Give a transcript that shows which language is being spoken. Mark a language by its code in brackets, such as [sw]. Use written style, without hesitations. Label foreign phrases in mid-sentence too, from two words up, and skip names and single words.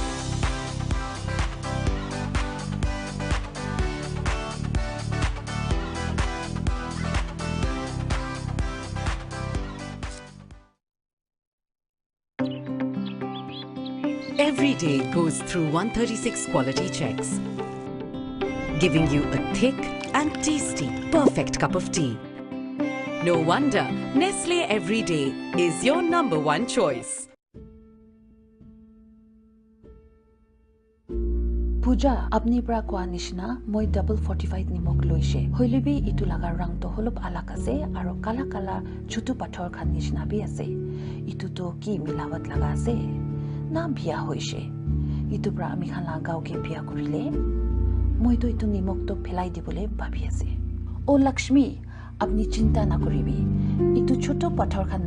[en] Every day goes through 136 quality checks, giving you a thick and tasty, perfect cup of tea. No wonder Nestle Every Day is your #1 choice. [nag] Puja apni pra kwa nishna moi double 45 nimok loise hoilebi itu laga rang to holop alak ase aro kala kala chutu pathor khan nishna bi ase itu to ki milawat laga ase na biya hoise itu pra ami khan la gaw ke biya kurile moi to itu nimok to phelai dibole bhabi ase o Lakshmi apni chinta na koribi itu choto pathor khan